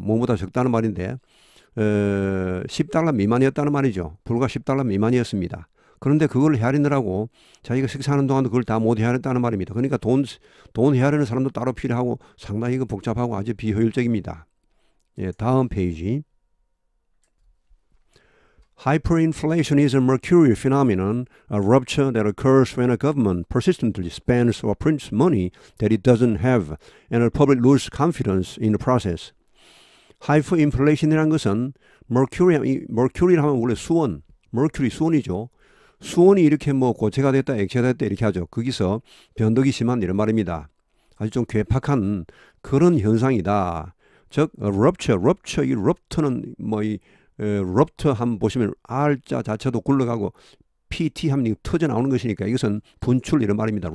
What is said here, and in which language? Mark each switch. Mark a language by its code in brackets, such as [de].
[ko] 뭐보다 적다는 말인데 10달러 미만이었다는 말이죠. 불과 10달러 미만이었습니다. 그런데 그걸 헤아리느라고 자기가 식사하는 동안도 그걸 다 못 헤아렸다는 말입니다. 그러니까 돈 헤아리는 사람도 따로 필요하고 상당히 복잡하고 아주 비효율적입니다. 예, 다음 페이지. [en] Hyperinflation is a mercurial phenomenon, a rupture that occurs when a government persistently spends or prints money that it doesn't have, and the public loses confidence in the process. [ko] Hyperinflation이라는 것은 mercury를 하면 원래 수원, mercury 수원이죠. 수원이 이렇게 뭐 고체가 됐다, 액체가 됐다 이렇게 하죠. 거기서 변덕이 심한 이런 말입니다. 아주 좀 괴팍한 그런 현상이다. 즉 rupture, 이 rupture는 rupture 한번 보시면 R자 자체도 굴러가고 PT 하면 터져 나오는 것이니까 이것은 분출 이런 말입니다.